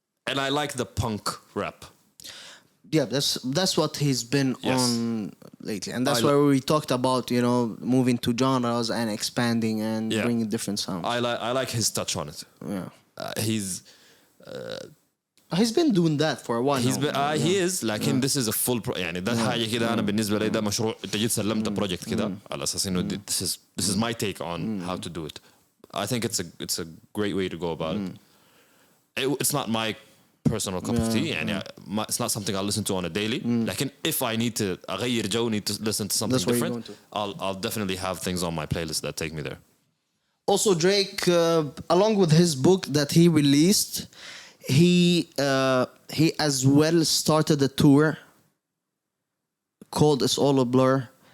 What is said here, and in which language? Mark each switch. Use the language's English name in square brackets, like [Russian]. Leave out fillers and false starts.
[English] And I like the punk rap. Yeah, that's what he's been on lately. And that's where we talked about, you know, moving to genres and expanding and bringing different sounds. I like his touch on it. Yeah. He's been doing that for a while. [Arabic] He is لكن this is a full يعني ده حاجة كده أنا بالنسبة لي ده مشروع أنت جيت سلمت project كده على أساس إنه this is my take on how to do it. [English] I think it's a great way to go about it. It's not my personal cup of tea يعني it's not something I listen to on a daily. لكن if I need to أغير جو, need to listen to something different, I'll definitely have things on my playlist that take me there. Also, Drake, along with his book that he released, he as well started a tour called It's All a Blur.